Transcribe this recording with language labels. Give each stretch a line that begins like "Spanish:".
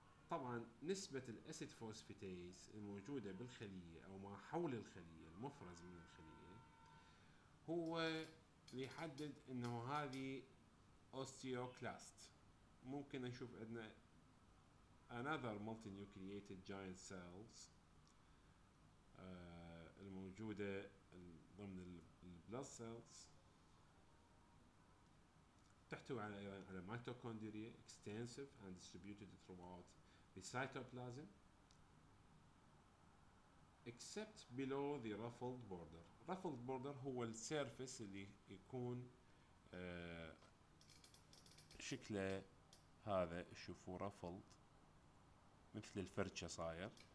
Arabic: طبعاً نسبة الأسيد فوسفاتيز الموجودة بالخلية أو ما حول الخلية المفرز من الخلية هو اللي يحدد إنه هذه osteoclast. ممكن نشوف عندنا
English: another multinucleated giant cells
Arabic: الموجودة ضمن البلاد سيلز، تحتوي على
English: mitochondria extensive and distributed throughout the cytoplasm except below the ruffled border.
Arabic: ruffled border هو السيرفس اللي يكون شكله هذا، شوفوا ruffled مثل الفرشة صاير،